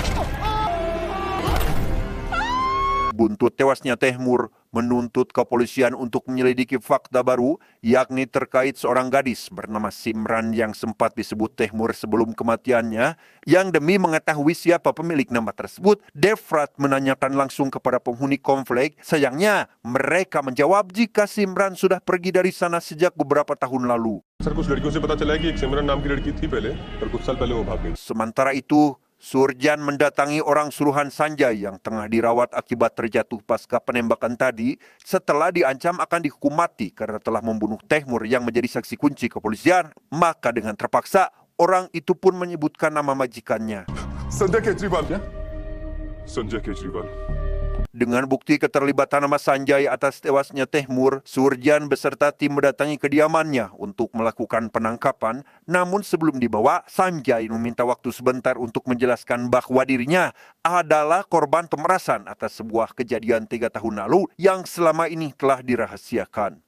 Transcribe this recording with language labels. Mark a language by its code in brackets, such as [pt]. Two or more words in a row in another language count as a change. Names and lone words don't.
[id] buntut tewasnya Tehmur menuntut kepolisian untuk menyelidiki fakta baru, yakni terkait seorang gadis bernama Simran yang sempat disebut Tehmur sebelum kematiannya, yang demi mengetahui siapa pemilik nama tersebut, Devrat menanyakan langsung kepada penghuni komplek. Sayangnya, mereka menjawab jika Simran sudah pergi dari sana sejak beberapa tahun lalu. [hi] सर कुछ लड़कियों से पता चला है कि एक सिमरन नाम की लड़की थी पहले पर कुछ साल पहले वो भाग गई [id] Sementara itu, Surjan mendatangi orang suruhan Sanjay yang tengah dirawat akibat terjatuh pasca penembakan tadi setelah diancam akan dihukum mati karena telah membunuh Tehmur yang menjadi saksi kunci kepolisian. Maka dengan terpaksa, orang itu pun menyebutkan nama majikannya. [hi] संजय केजरीवाल क्या? संजय केजरीवाल. [id] Dengan bukti keterlibatan nama Sanjay atas tewasnya Tehmur, Surjan beserta tim mendatangi kediamannya untuk melakukan penangkapan. Namun sebelum dibawa, Sanjay meminta waktu sebentar untuk menjelaskan bahwa dirinya adalah korban pemerasan atas sebuah kejadian 3 tahun lalu yang selama ini telah dirahasiakan.